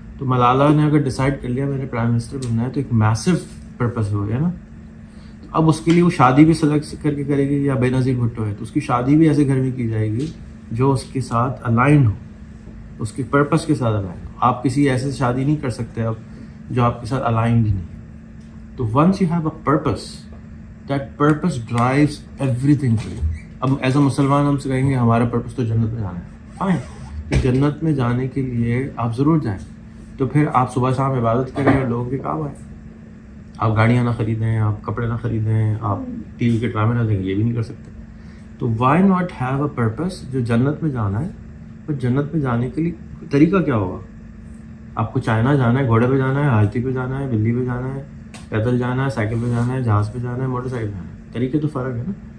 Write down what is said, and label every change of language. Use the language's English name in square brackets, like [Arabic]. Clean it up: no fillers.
[Urdu] تو ملالہ نے اگر ڈیسائیڈ کر لیا میں نے پرائم منسٹر بننا ہے تو ایک میسو پرپس ہو گیا نا. اب اس کے لیے وہ شادی بھی سلیکٹ کر کے کرے گی. یا بے نظیر بھٹو ہے تو اس کی شادی بھی ایسے گھر میں کی جائے گی جو اس کے ساتھ الائن ہو, اس کے پرپس کے ساتھ الائن ہو. آپ کسی ایسے شادی نہیں کر سکتے اب جو آپ کے ساتھ الائنڈ ہی نہیں. [English] تو once you have a purpose, that purpose drives everything for you. [Urdu] اب ایز اے مسلمان ہم سے کہیں گے ہمارا پرپس تو جنت میں جانا ہے. فائن, جنت میں جانے کے لیے آپ ضرور جائیں. تو پھر آپ صبح شام عبادت کریں اور لوگوں کے کام آئیں. آپ گاڑیاں نہ خریدیں, آپ کپڑے نہ خریدیں, آپ TV کے ڈرامے نہ دیکھیں, یہ بھی نہیں کر سکتے. تو [English] why not have a purpose [Urdu] جو جنت میں جانا ہے. پر جنت میں جانے کے لیے طریقہ کیا ہوگا؟ آپ کو چائنا جانا ہے, گھوڑے پہ جانا ہے, ہاتھی پہ جانا ہے, بلی پہ جانا ہے, پیدل جانا ہے, سائیکل پہ جانا ہے, جہاز پہ جانا ہے, موٹر سائیکل پہ جانا ہے. طریقے تو فرق ہے نا.